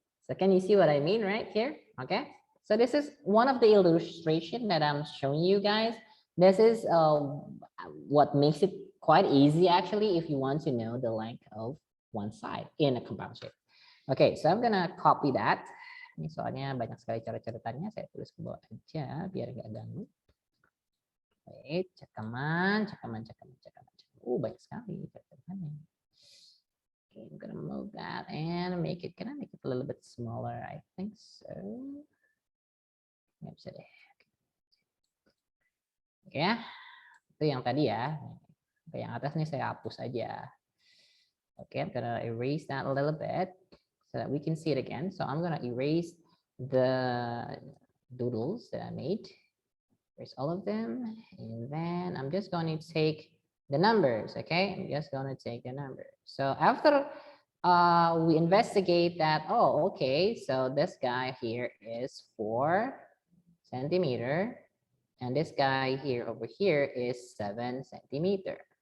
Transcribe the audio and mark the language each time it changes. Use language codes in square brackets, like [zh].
[en] So can you see what I mean right here? Okay. So this is one of the illustration that I'm showing you guys. This is what makes it quite easy actually if you want to know the length of one side in a compound shape. Okay, so I'm gonna copy that. [id] Ini soalnya banyak sekali cara-caratannya, saya tulis ke bawah aja biar nggak ganggu. Wait, cakaman. Banyak sekali catatannya. [en] Okay, I'm gonna move that and make it. Can I make it a little bit smaller? I think so. [id] Nggak bisa deh. Oke ya, itu yang tadi ya. Oke, yang atas nih saya hapus aja. [en] Okay, I'm gonna erase that a little bit so that we can see it again. So I'm gonna erase the doodles that I made. Erase all of them, and then I'm just going to take the numbers. Okay, I'm just going to take the numbers. So after we investigate that, oh, okay, so this guy here is 4 centimeter, and this guy here over here is 7 centimeter.